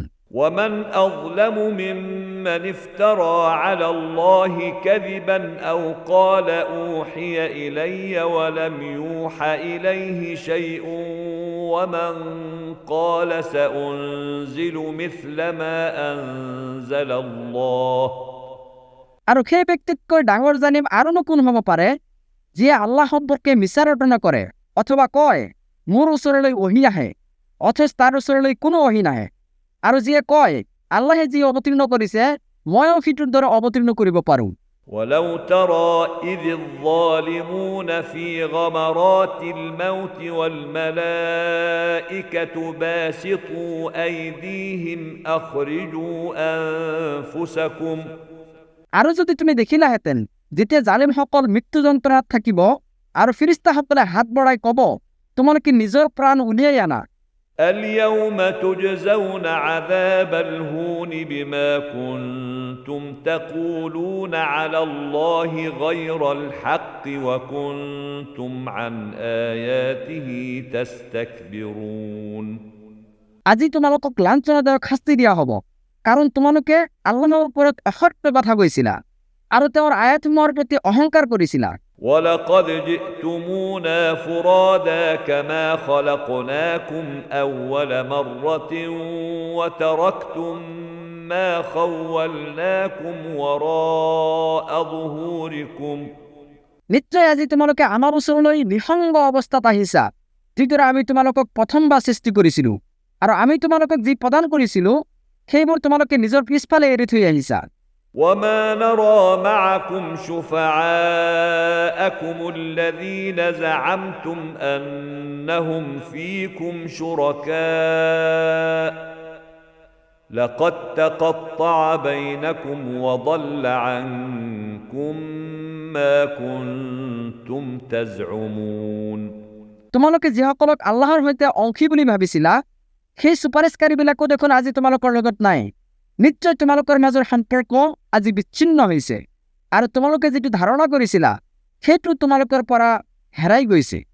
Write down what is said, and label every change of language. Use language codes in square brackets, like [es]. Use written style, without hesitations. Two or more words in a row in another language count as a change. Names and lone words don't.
[ar] ومن أظلم ممن افترى على الله كذبا أو قال أوحي إلي ولم يوحى إليه شيء ومن قال سأنزل مثل ما أنزل الله [as] আৰু সেই ব্যক্তিতকৈ ডাঙৰ জানিম আৰুনো কোন হ'ব পাৰে যিয়ে আল্লাহ সম্পৰ্কে মিছা ৰটনা কৰে অথবা কয় মোৰ ওচৰলৈ ওহী আহে অথচ তাৰ ওচৰলৈ কোনো ওহী নাহে আৰু যিয়ে কয় আল্লাহে যি অৱতীৰ্ণ কৰিছে ময়ো সিটোৰ দৰে অৱতীৰ্ণ কৰিব পাৰোঁ [ar] ولو ترى إذ الظالمون في غمرات الموت والملائكة باسطوا أيديهم أخرجوا أنفسكم [as] আৰু যদি তুমি দেখিলাহেঁতেন যেতিয়া জালিমসকল মৃত্যু যন্ত্ৰণাত থাকিব আৰু ফিৰিস্তাসকলে হাত বঢ়াই ক'ব তোমালোকে নিজৰ প্ৰাণ উলিয়াই আনা [ar] اليوم تجزون عذاب الهون بما كنتم تقولون على الله غير الحق وكنتم عن آياته تستكبرون [as] আজি তোমালোকক লাঞ্ছনাদায়ক শাস্তি দিয়া হ'ব কাৰণ তোমালোকে আল্লাহৰ ওপৰত অসত্য কথা কৈছিলা আৰু তেওঁৰ আয়াতসমূহৰ প্ৰতি অহংকাৰ কৰিছিলা [ar] ولقد جئتمونا فرادا كما خلقناكم أول مرة وتركتم ما خولناكم وراء ظهوركم [as] নিশ্চয় আজি তোমালোকে আমাৰ ওচৰলৈ নিসংগ অৱস্থাত আহিছা যিদৰে আমি তোমালোকক প্ৰথমবাৰ সৃষ্টি কৰিছিলোঁ আৰু আমি তোমালোকক যি প্ৰদান কৰিছিলোঁ সেইবোৰ তোমালোকে নিজৰ পিছফালে এৰি থৈ আহিছা [ar] وما نرى معكم شفعاءكم الذين زعمتم أنهم فيكم شركاء لقد تقطع بينكم وضل عنكم ما كنتم تزعمون [as] তোমালোকে যিসকলক আল্লাহৰ সৈতে অংশী বুলি ভাবিছিলা সেই সুপাৰিশকাৰীবিলাকো দেখোন আজি তোমালোকৰ লগত নাই নিশ্চয় তোমালোকৰ মাজৰ সম্পৰ্ক আজি বিচ্ছিন্ন হৈছে আৰু তোমালোকে যিটো ধাৰণা কৰিছিলা সেইটো তোমালোকৰ পৰা হেৰাই গৈছে